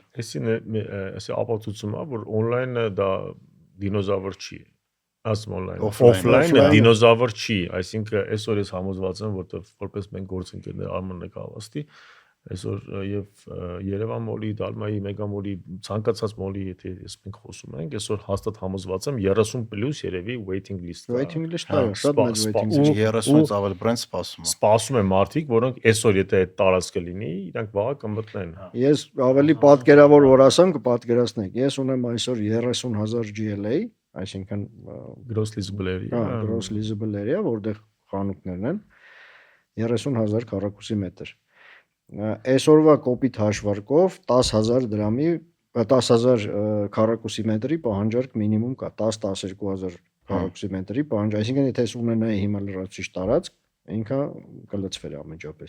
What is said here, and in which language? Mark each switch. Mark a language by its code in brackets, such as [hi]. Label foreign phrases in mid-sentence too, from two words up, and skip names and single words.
[hy] Այսի ապացուցումը, որ on-line-ը դա դինոզավր չի։ Ասում on-line։ Offline-ը դինոզավր չի, այսինքն այսօր ես համոզված եմ, որպես մենք գործընկերներ Արմանը կավաստի, այսօր եւ Երևան մոլի, Դալմայի, Մեգամոլի, ցանկացած մոլի, եթե ես մենք խոսում ենք, այսօր հաստատ համոզված եմ 30+ երևի [en] waiting list [hy] կա։ [en] Waiting list- [hy] ը շատ մեծ [en] waiting list։ [hy] 30-ից ավել բրենդ սպասում է։ Սպասում են մարդիկ, որոնք այսօր եթե այդ տարածքը լինի, իրանք վաղը կմտնեն։ Ես ավելի պատկերավոր որ ասեմ, կպատկերացնեք։ Ես ունեմ այսօր 30,000 GLA, այսինքն [en] gross leasable area, gross leasable area, [hy] որտեղ խանութներն են 30,000 քառակուսի մետր։ Այսօրվա կոպիտ հաշվարկով 10,000 դրամի 10,000 քառակուսի մետրի պահանջարկ մինիմում կա 10-12,000 քառակուսի մետրի պահանջ, այսինքն եթե ես ունենայի հիմա լրացուցիչ տարածք, ինքը կլցվեր ամենջապես։